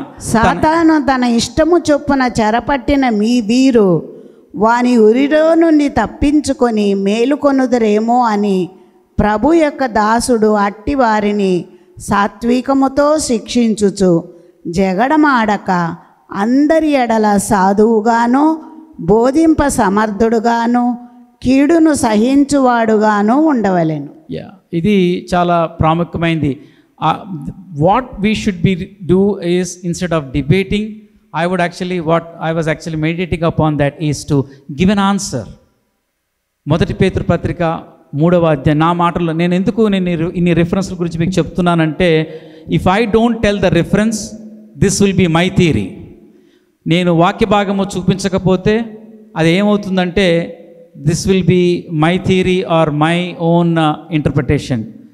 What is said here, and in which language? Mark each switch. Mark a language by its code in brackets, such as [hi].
[te] సాతాను తన ఇష్టము చొప్పున చెరపట్టిన మీ వీరు వాని ఉరిలో నుండి తప్పించుకొని మేలుకొనుదరేమో అని ప్రభు యొక్క దాసుడు అట్టి వారిని సాత్వికముతో శిక్షించుచు జగడమాడక అందరి ఎడల సాధువుగాను బోధింప సమర్థుడుగాను కీడును సహించువాడుగాను ఉండవలెను. ఇది చాలా ప్రాముఖ్యమైనది. [en] What we should be do is instead of debating, what I was actually meditating upon that is to give an answer. [te] 1 పేతురు పత్రిక 3వ అధ్యాయం. నా మాటల్లో నేను ఇన్ని రెఫరెన్స్ల గురించి మీకు చెప్తున్నానంటే, [en] If I don't tell the reference this will be my theory. [te] నేను వాక్య భాగము చూపించకపోతే అది ఏమవుతుందంటే [en] This will be my theory or my own interpretation.